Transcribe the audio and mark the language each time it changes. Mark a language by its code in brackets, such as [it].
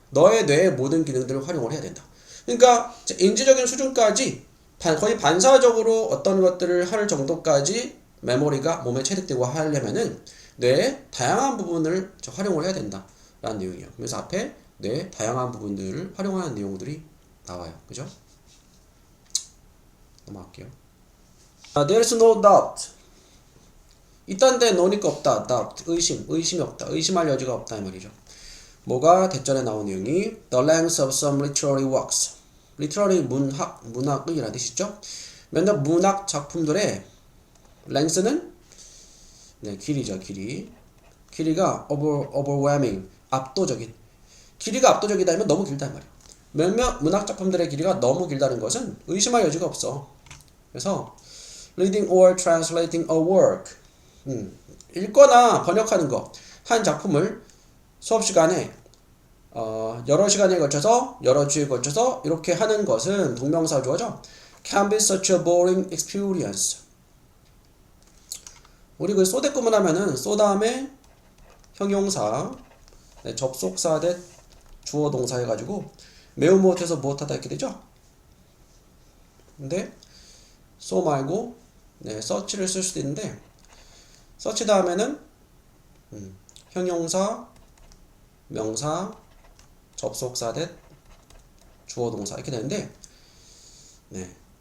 [ko] 너의 뇌의 모든 기능들을 활용을 해야 된다. 그러니까 인지적인 수준까지 거의 반사적으로 어떤 것들을 할 정도까지 메모리가 몸에 체득되고 하려면은 뇌의 다양한 부분을 활용을 해야 된다라는 내용이에요. 그래서 앞에 뇌의 다양한 부분들을 활용하는 내용들이 나와요. 그죠? 넘어갈게요. [en] There's no doubt. [ko] 있다는데 no니까 없다. doubt. 의심이 없다. 의심할 여지가 없다 이 말이죠. 뭐가 대전에 나온 내용이 [en] the length of some literary works. [ko] literary 문학이라는 뜻이죠. 몇몇 문학 작품들의 length는 네, 길이죠. 길이가 overwhelming, 압도적인. 길이가 압도적이다 하면 너무 길단 말이에요. 몇몇 문학 작품들의 길이가 너무 길다는 것은 의심할 여지가 없어. 그래서 [en] reading or translating a work. [ko] 읽거나 번역하는 거. 한 작품을 수업 시간에 여러 시간에 걸쳐서 여러 주에 걸쳐서 이렇게 하는 것은 동명사 주어죠. [en] Can be such a boring experience. [ko] 우리 그 쏘대꾸문 하면은 쏘 다음에 형용사, 네, 접속사 대 주어 동사 해가지고 매우 무엇해서 무엇하다 이렇게 되죠. 근데 쏘 말고 네, 서치를 쓸 수도 있는데 서치 다음에는 형용사, 명사, 접속사 대 주어 동사 이렇게 되는데 네.